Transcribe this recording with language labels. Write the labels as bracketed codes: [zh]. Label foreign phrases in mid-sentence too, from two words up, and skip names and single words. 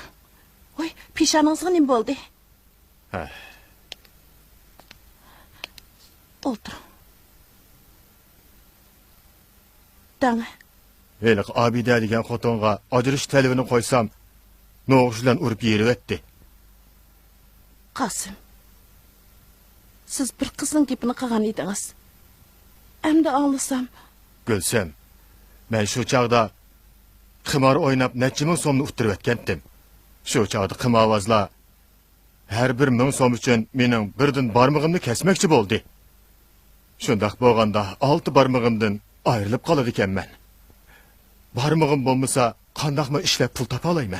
[tr] Oy, pişanınızga ne oldu? Oturun. Dana. [uz] Hele Obida degan xotinga ajrish talabini qo'ysam, no'g'ush bilan urib yerib etdi. Kasım. siz bir qizning gapini qilgan edingiz. Endi anglasam, Gülsüm, [tr] ben şu çağda [uz] qimor oynab necha ming so'mni uttirib o'tgandim. Shu chog'da qimorvozlar har bir 1000 so'm uchun mening birdan barmog'imni kesmoqchi bo'ldi. Shundaq bo'lganda 6 barmog'imdan ayrilib qolar ekanman. Barmog'im bo'lmasa, qandoqmi ishlab pul topa olayman?